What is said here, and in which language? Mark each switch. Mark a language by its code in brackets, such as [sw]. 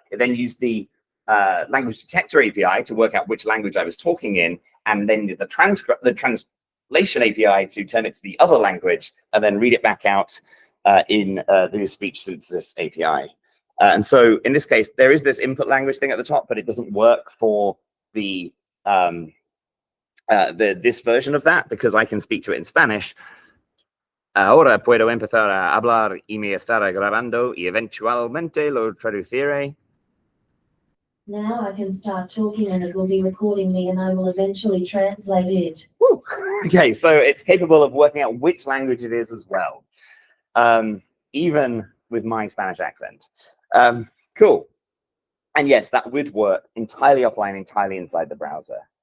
[en] It then used the language detector API to work out which language I was talking in, and then the translation API to turn it to the other language and then read it back out in the speech synthesis API. And so in this case, there is this input language thing at the top, but it doesn't work for the this version of that because I can speak to it in Spanish. [es] Ahora puedo empezar a hablar y me estará grabando y eventualmente lo traduciré. [en] Now I can start talking and it will be recording me and I will eventually translate it. Woo. Okay, so it's capable of working out which language it is as well, even with my Spanish accent. Cool. And yes, that would work entirely offline, entirely inside the browser.